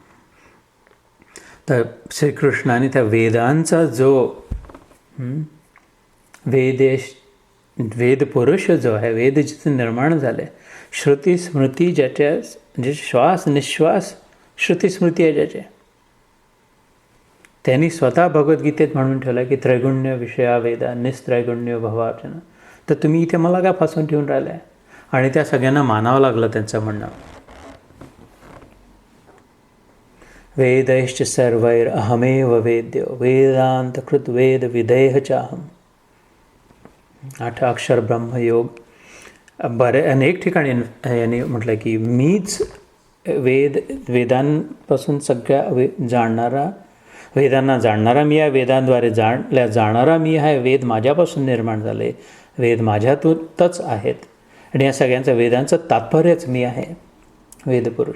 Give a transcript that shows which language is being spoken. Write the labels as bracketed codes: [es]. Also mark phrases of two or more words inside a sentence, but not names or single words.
[mr] तर श्रीकृष्णाने त्या वेदांचा जो वेद पुरुष जो आहे, वेद जिथे निर्माण झाले, श्रुती स्मृती ज्याच्या, म्हणजे श्वास निश्वास श्रुती स्मृती आहे ज्याचे, त्यांनी स्वतः भगवद्गीतेत म्हणून ठेवलं की [sa] त्रैगुण्य विषया वेदा निस्त्रैगुण्य भवार्जुन. [mr] तर तुम्ही इथे मला काय फसवून ठेवून राहिले आहे? आणि त्या सगळ्यांना मानावं लागलं त्यांचं म्हणणं. [sa] वेदैश्च सर्वैर अहमेव वेद्यो वेदांत कृत वेद विधेय चाहम. [mr] 8 अक्षर ब्रह्मयोग. अनेक ठिकाणी यांनी म्हटलं की मीच वेदांपासून सगळ्या वेदांना जाणणारा मी आहे, वेदांद्वारे जाणारा मी आहे, वेद माझ्यापासून निर्माण झाले, वेद माझ्यातूनच आहेत, आणि या सगळ्यांचं वेदांचं तात्पर्यच मी आहे, वेदपुरुष.